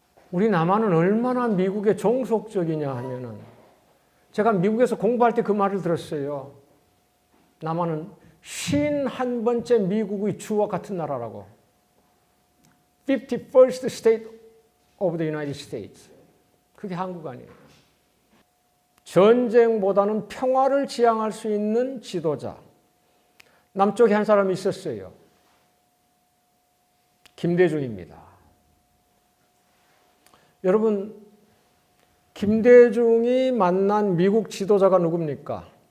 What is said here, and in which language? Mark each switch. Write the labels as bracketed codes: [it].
[ko] 우리 남한은 얼마나 미국의 종속적이냐 하면은 제가 미국에서 공부할 때 그 말을 들었어요. 남한은 51번째 미국의 주와 같은 나라라고. [en] 51st state of the United States. [ko] 그게 한국 아니에요. 전쟁보다는 평화를 지향할 수 있는 지도자. 남쪽에 한 사람이 있었어요. 김대중입니다. 여러분, 김대중이 만난 미국 지도자가 누굽니까?